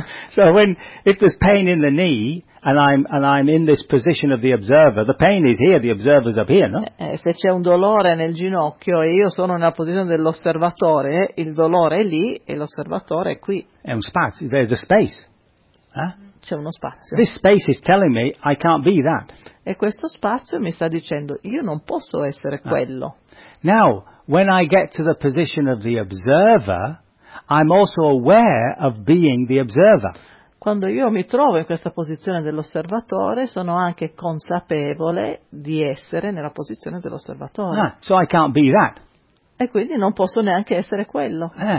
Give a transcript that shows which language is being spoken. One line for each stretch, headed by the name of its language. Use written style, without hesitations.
English: So when if there's pain in the knee and I'm in this position of the observer, the pain is here, the observer's up here, no?
Italian: Se c'è un dolore nel ginocchio e io sono nella posizione dell'osservatore, il dolore è lì e l'osservatore è qui. È un spazio,
English: there's a space.
Italian: C'è uno spazio.
English: This space is telling me I can't be that.
Italian: E questo spazio mi sta dicendo io non posso essere quello.
English: Now, when I get to the position of the observer, I'm also aware of being the observer.
Italian: Quando io mi trovo in questa posizione dell'osservatore, sono anche consapevole di essere nella posizione dell'osservatore.
English: So I can't be that.
Italian: E quindi non posso neanche essere quello.